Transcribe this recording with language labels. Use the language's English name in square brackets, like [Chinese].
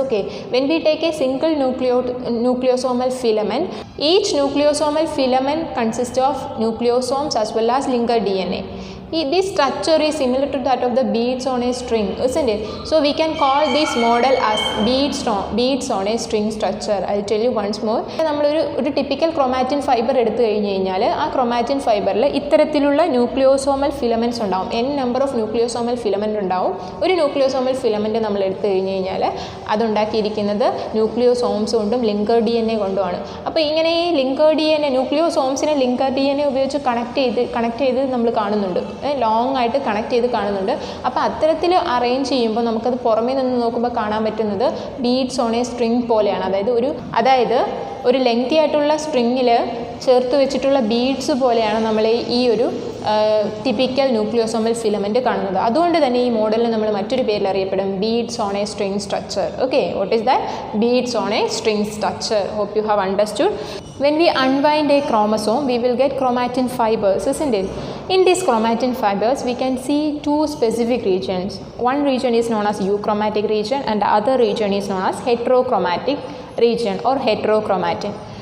[English] Okay, when we take a single nucleosomal filament, each nucleosomal filament consists of nucleosomes as well as linker DNA. This structure is similar to that of the beads on a string, isn't it? So we can call this model as beads on a string structure. I'll tell you once more. [Malayalam] ഒരു typical chromatin fiber എടുത്തു കഴിഞ്ഞു കഴിഞ്ഞാൽ ആ chromatin fiberൽ ഇത്തരത്തിലുള്ള nucleosomal filaments ഉണ്ടാവും. n number of nucleosomal filament ഉണ്ടാവും. ഒരു nucleosomal filament നമ്മൾ എടുത്തു കഴിഞ്ഞു കഴിഞ്ഞാൽ അതുണ്ടാക്കിയിരിക്കുന്നത് nucleosomes കൊണ്ടും linker DNA കൊണ്ടുമാണ്. അപ്പോൾ ഇങ്ങനെ ഈ linker DNA nucleosomesനെ linker DNA ഉപയോഗിച്ച് കണക്ട് ചെയ്ത് നമ്മൾ കാണുന്നുണ്ട്. ലോങ് ആയിട്ട് കണക്ട് ചെയ്ത് കാണുന്നുണ്ട്. അപ്പോൾ അത്തരത്തിൽ അറേഞ്ച് ചെയ്യുമ്പോൾ നമുക്കത് പുറമേ നിന്ന് നോക്കുമ്പോൾ കാണാൻ പറ്റുന്നത് ബീഡ്സ് ഓൺ എ സ്ട്രിങ് പോലെയാണ്. അതായത് ഒരു ലെങ്തി ആയിട്ടുള്ള സ്ട്രിങ്ങിൽ ചേർത്ത് വെച്ചിട്ടുള്ള ബീഡ്സ് പോലെയാണ് നമ്മൾ ഈ ഒരു ടിപ്പിക്കൽ ന്യൂക്ലിയോസോമൽ ഫിലമെൻറ്റ് കാണുന്നത്. അതുകൊണ്ട് തന്നെ ഈ മോഡലിന് നമ്മൾ മറ്റൊരു പേരിൽ അറിയപ്പെടും beads on A string structure. [English] Okay, what is that? Beads on a string structure. Hope you have understood. When we unwind a chromosome, we will get chromatin fibers, isn't it? In these chromatin fibers, we can see two specific regions. One region is known as euchromatic region and the other region is known as heterochromatic region or heterochromatin.